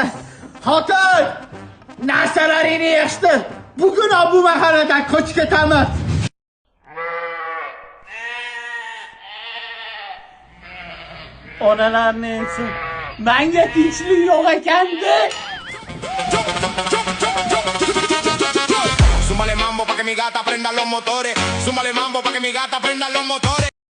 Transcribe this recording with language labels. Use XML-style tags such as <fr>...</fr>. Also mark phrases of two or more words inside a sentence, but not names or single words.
<uz>Xotin, narsalaringni yig'ishtir. Bugun bu mahalladan ko'chib ketaman. Onalarni ensin. Menga tinchlik yo'q ekanda.</uz> <es>Súmale mambo pa' que mi gata prenda los motores. Súmale mambo pa' que mi gata prenda los motores.</es>